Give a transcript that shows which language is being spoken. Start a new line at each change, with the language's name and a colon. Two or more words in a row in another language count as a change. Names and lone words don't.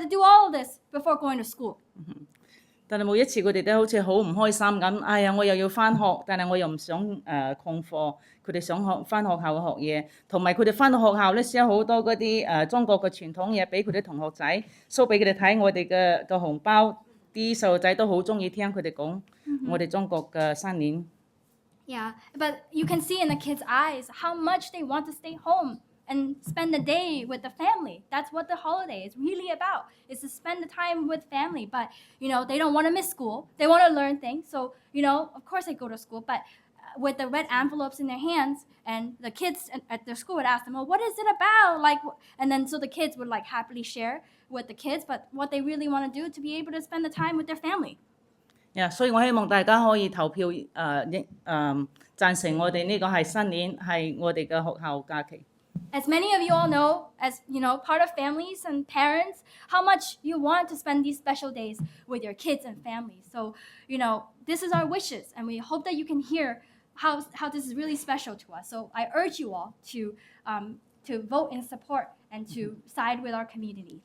English: We have to do all of this before going to school.
Cantonese: 但係每一次佢哋都好似好唔開心咁。哎呀，我又要翻學，但係我又唔想曠課。佢哋想翻學校學嘢，同埋佢哋翻到學校咧，share好多嗰啲中國嘅傳統嘢俾佢哋同學仔，show俾佢哋睇我哋嘅紅包。啲細路仔都好中意聽佢哋講我哋中國嘅新年。
English: Yeah, but you can see in the kids' eyes how much they want to stay home and spend the day with the family. That's what the holiday is really about, is to spend the time with family. But, they don't want to miss school. They want to learn things. So, of course they go to school. But with the red envelopes in their hands, and the kids at their school would ask them, "Oh, what is it about?" And then so the kids would happily share with the kids. But what they really want to do to be able to spend the time with their family.
Cantonese: 所以我希望大家可以投票贊成我哋呢個係新年，係我哋嘅學校假期。
English: As many of you all know, as part of families and parents, how much you want to spend these special days with your kids and families. So, this is our wishes, and we hope that you can hear how this is really special to us. So I urge you all to vote in support and to side with our community.